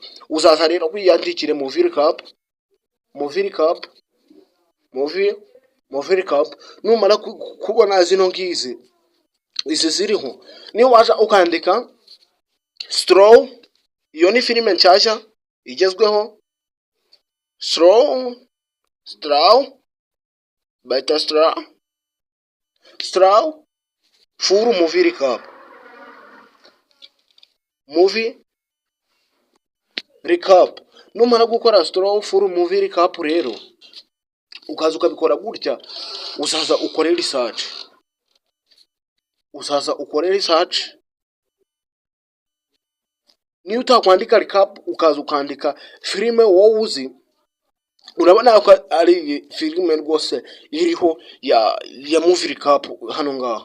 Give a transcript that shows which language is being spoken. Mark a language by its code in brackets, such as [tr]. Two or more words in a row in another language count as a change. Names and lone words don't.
[rw] Uzaza rero kwiyandikire [en] movie recap. [rw] Numara kubona zino ngizi izi ziriho, niyo waje ukandika Straw, iyo ni filime nshyashya igezweho. [en] Straw full movie recap. [rw] Numara gukora [en] Straw full movie recap [rw] rero, ukaza ukabikora gutya, uzaza ukore research. Niyo utakwandika recap ukaza ukandika filime wowe uzi, urabona ko ari filime rwose iriho ya [en] movie recap [rw] hano ngaha.